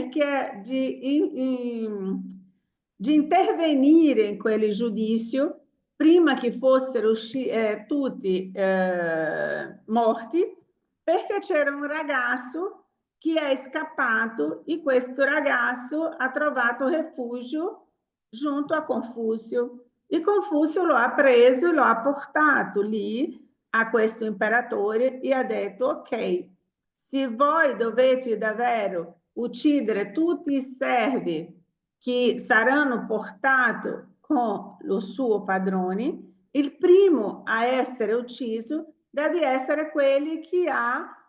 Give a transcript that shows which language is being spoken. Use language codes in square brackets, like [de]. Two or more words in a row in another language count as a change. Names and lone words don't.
[it] di intervenire in quel giudizio prima che fossero tutti morti, perché c'era un ragazzo che è scappato e questo ragazzo ha trovato rifugio [pt] junto a [it] Confúcio. E Confúcio lo ha preso e lo ha portato lì a questo imperatore e ha detto: ok, se voi dovete davvero uccidere tutti i servi che saranno portati con lo suo padrone, il primo a essere ucciso deve essere quello che ha